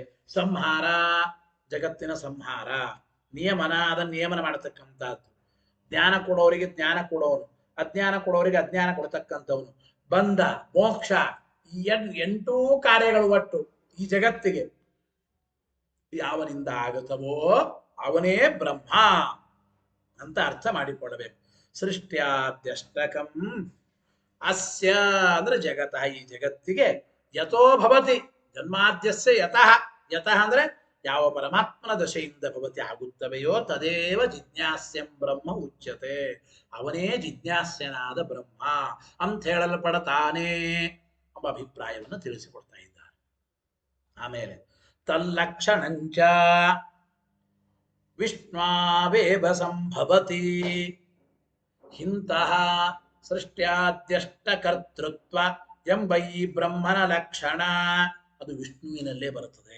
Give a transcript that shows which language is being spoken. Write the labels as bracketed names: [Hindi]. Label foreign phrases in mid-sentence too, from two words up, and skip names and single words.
[Kannada] ಸಂಹಾರ ಜಗತ್ತಿನ ಸಂಹಾರ, ನಿಯಮನ ಅದನ್ನು ನಿಯಮನ ಮಾಡತಕ್ಕಂಥದ್ದು, ಜ್ಞಾನ ಕೊಡೋರಿಗೆ ಜ್ಞಾನ ಕೊಡೋನು, ಅಜ್ಞಾನ ಕೊಡೋರಿಗೆ ಅಜ್ಞಾನ ಕೊಡ್ತಕ್ಕಂಥವನು, ಬಂಧ ಮೋಕ್ಷ ಈ 8 ಕಾರ್ಯಗಳು ಒಟ್ಟು ಈ ಜಗತ್ತಿಗೆ ಯಾವನಿಂದ ಆಗುತ್ತವೋ ಅವನೇ ಬ್ರಹ್ಮ ಅಂತ ಅರ್ಥ ಮಾಡಿಕೊಳ್ಳಬೇಕು. [Sanskrit] ಸೃಷ್ಟ್ಯಾದ್ಯಷ್ಟಕಂ ಅಸ್ಯ ಅಂದ್ರೆ ಜಗತಃ [Kannada] ಈ ಜಗತ್ತಿಗೆ [Sanskrit] ಯತೋ ಭವತಿ ಜನ್ಮಾದ್ಯಸ್ಯ ಯತಃ. [Kannada] ಯತಃ ಅಂದ್ರೆ ಯಾವ ಪರಮಾತ್ಮನ ದಶೆಯಿಂದ ಭವತಿ ಆಗುತ್ತವೆಯೋ [Sanskrit] ತದೇವ ಜಿಜ್ಞಾಸ್ಯಂ ಬ್ರಹ್ಮ ಉಚ್ಯತೆ, [Kannada] ಅವನೇ ಜಿಜ್ಞಾಸ್ಯನಾದ ಬ್ರಹ್ಮ ಅಂತ ಹೇಳಲ್ಪಡತಾನೆ ಎಂಬ ಅಭಿಪ್ರಾಯವನ್ನು ತಿಳಿಸಿಕೊಡ್ತಾ ಇದ್ದಾರೆ. [Sanskrit] ಆಮೇಲೆ ತಲ್ಲಕ್ಷಣಂಚ ವಿಷ್ಣಾವೇವ ಸಂಭವತಿ. [Kannada] ಇಂತಹ ಸೃಷ್ಟ್ಯಾದ್ಯಷ್ಟ ಕರ್ತೃತ್ವ ಎಂಬ ಈ ಬ್ರಹ್ಮನ ಲಕ್ಷಣ ಅದು ವಿಷ್ಣುವಿನಲ್ಲೇ ಬರುತ್ತದೆ.